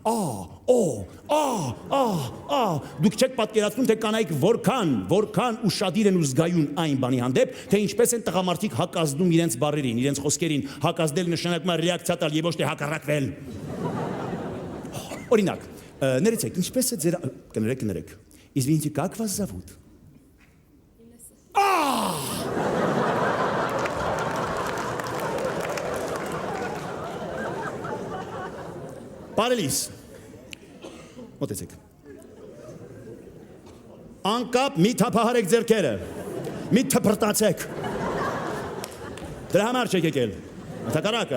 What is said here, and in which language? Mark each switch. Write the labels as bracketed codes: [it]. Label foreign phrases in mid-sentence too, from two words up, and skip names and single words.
[hy] Դուք չեք պատկերացնում, թե կանայք որքան ուշադիր են ու զգայուն այն բանի հանդեպ, թե ինչպես են տղամարդիկ հակազդում իրենց բառերին, իրենց խոսքերին։ Հակազդել նշանակում է ռեակցիա տալ եւ ոչ թե հակառակվել։ Օրինակ, ներեցեք, ինչպես է ձեր կներեք։ [ru] Извините, как вас зовут? [hy] Բարելիս, մոտեցեք, անկապ մի թափահարեք ձերքերը, մի թպրտացեք, դրա համար չեք եկել, հակառակը,